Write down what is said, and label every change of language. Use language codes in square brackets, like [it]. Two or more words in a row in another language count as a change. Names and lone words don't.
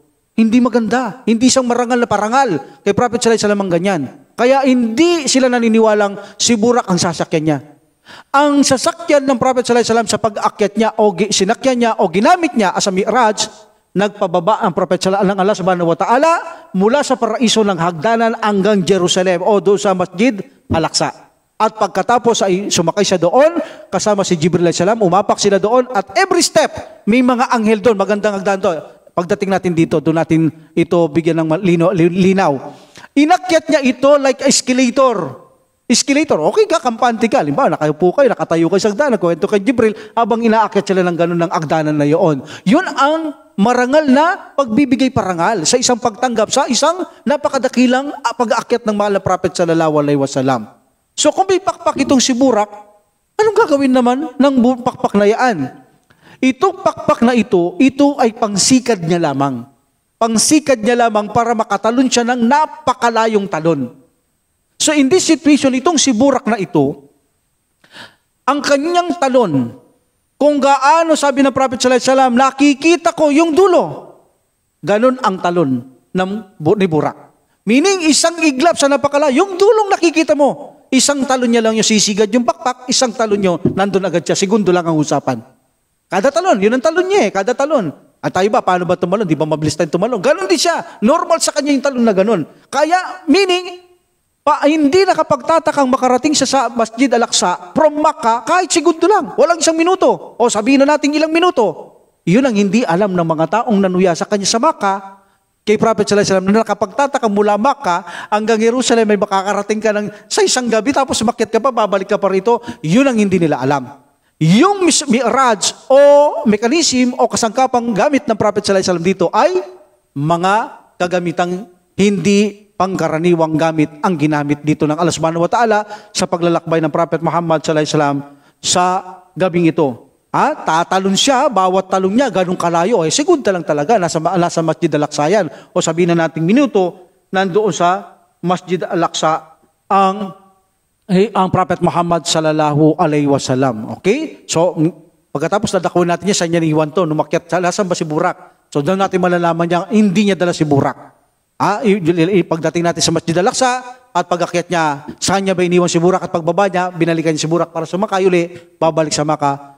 [tl] Hindi maganda. Hindi isang marangal na parangal kay Prophet [ar] صلى الله عليه وسلم [tl] ang ganyan. Kaya hindi sila naniniwalang si Burak ang sasakyan niya. Ang sasakyan ng Prophet [ar] صلى الله عليه وسلم [tl] sa pag-aakyat niya o sinakyan niya o ginamit niya [en] as a mi'raj, [tl] nagpababa ang Prophet [ar] صلى الله عليه وسلم [tl] ng Allah [ar] سبحانه وتعالى [tl] mula sa paraiso ng hagdanan hanggang Jerusalem o doon sa Masjid Al-Aqsa. At pagkatapos ay sumakay siya doon, kasama si Jibril [ar] عليه السلام, [tl] umapak sila doon, at [en] every step, [tl] may mga anghel doon, magandang hagdan doon. Pagdating natin dito, doon natin ito bigyan ng linaw. Inakyat niya ito [en] like escalator. [tl] Escalator, okay ka, kampante ka. Halimbawa, nakayupo kayo, nakatayo kayo sa hagdanan, kwento kay Jibril, habang inaakyat sila ng ganun ng hagdanan na yun. Yun ang marangal na pagbibigay parangal sa isang pagtanggap, sa isang napakadakilang pag-aakyat ng mahal na Prophet [ar] صلى الله عليه وسلم. [tl] So kung may pakpak itong si Burak, anong gagawin naman ng pakpak na yan? Itong pakpak na ito ay pangsikad niya lamang. Pangsikad niya lamang para makatalon siya ng napakalayong talon. [en] So in this situation, [tl] itong si Burak na ito, ang kanyang talon, kung gaano sabi ng Prophet [ar] صلى الله عليه وسلم, [tl] nakikita ko yung dulo. Ganon ang talon ni Burak. Meaning isang iglap sa napakalayo, yung dulong nakikita mo. Isang talon niya lang yung sisigad yung pakpak, isang talon niyo, nandun agad siya, segundo lang ang usapan. Kada talon, yun ang talon niya kada talon. At tayo ba, paano ba tumalon? Di ba mabilis tayong tumalon? Ganon din siya. Normal sa kanya yung talon na ganon. Kaya, meaning, hindi nakapagtatakang makarating siya sa Masjid Al-Aqsa from Makkah kahit segundo lang. Walang isang minuto. O sabihin na natin ilang minuto. Yun ang hindi alam ng mga taong nanuya sa kanya sa Makkah. Kay Prophet [ar] صلى الله عليه وسلم, [tl] na nakapagtataka mula Makkah hanggang Jerusalem, may makakarating ka sa isang gabi, tapos umakyat ka pa, babalik ka pa rito. Yun ang hindi nila alam. Yung mi'raj o mechanism o kasangkapang gamit ng Prophet [ar] صلى الله عليه وسلم [tl] dito ay mga kagamitang hindi pangkaraniwang gamit ang ginamit dito ng Allah [ar] سبحانه وتعالى [tl] sa paglalakbay ng Prophet Muhammad [ar] صلى الله عليه وسلم [tl] sa gabing ito. Tatalon siya, bawat talong niya, ganun kalayo. Segunda lang talaga, nasa Masjid Al-Aqsa yan. O sabihin na nating minuto, nandoon sa Masjid Al-Aqsa ang Prophet Muhammad [ar] صلى الله عليه وسلم. [tl] Okay? So, pagkatapos nadakwin natin niya, saan niya niiwan to? Numakyat, saan ba si Burak? So, doon natin malalaman niya, hindi niya dala si Burak. Pagdating natin sa Masjid Al-Aqsa, at pag-akyat niya, saan niya ba iniwan si Burak? At pagbaba niya, binalikan niya si Burak para sumakay uli, babalik sa Makkah.